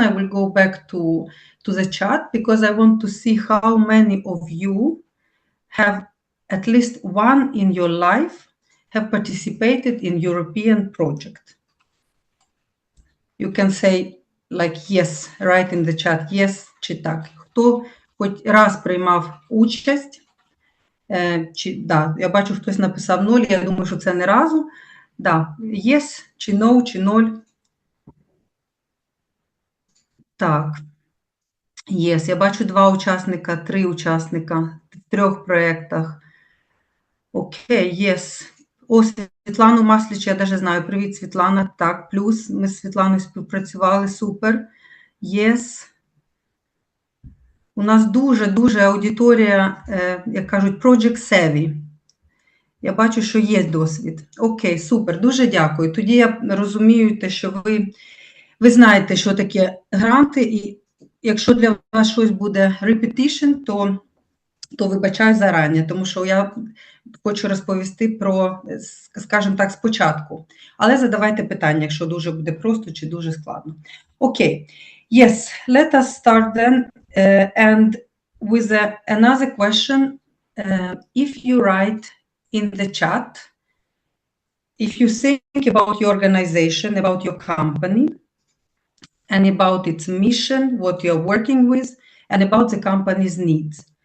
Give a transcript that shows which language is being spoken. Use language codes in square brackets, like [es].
[en] I will go back to the chat because I want to see how many of you have at least one in your life have participated in European project. You can say like yes, right in the chat, yes [uk] чи так. Хто хоч раз приймав участь, чи да, я бачу, хтось написав 0, я думаю, що це не разу. Да, yes, чи no, чи 0. Так, yes, я бачу 2 учасника, 3 учасника в 3 проєктах. Окей, yes. О, Світлану Масліч, я навіть знаю. Привіт, Світлана. Так, плюс, ми з Світланою співпрацювали, супер. [en] Yes. [uk] У нас дуже аудиторія, як кажуть, [en] project savvy. [uk] Я бачу, що є досвід. Окей, супер, дуже дякую. Тоді я розумію те, що ви знаєте, що таке гранти, і якщо для вас щось буде repetition, то вибачаю зарані, тому що я хочу розповісти про, скажімо так, спочатку. Але задавайте питання, якщо дуже буде просто чи дуже складно. [en] Окей. Yes, let us start then. And with another question, if you write in the chat, if you think about your organization, about your company, and about its mission, what you're working with, and about the company's needs.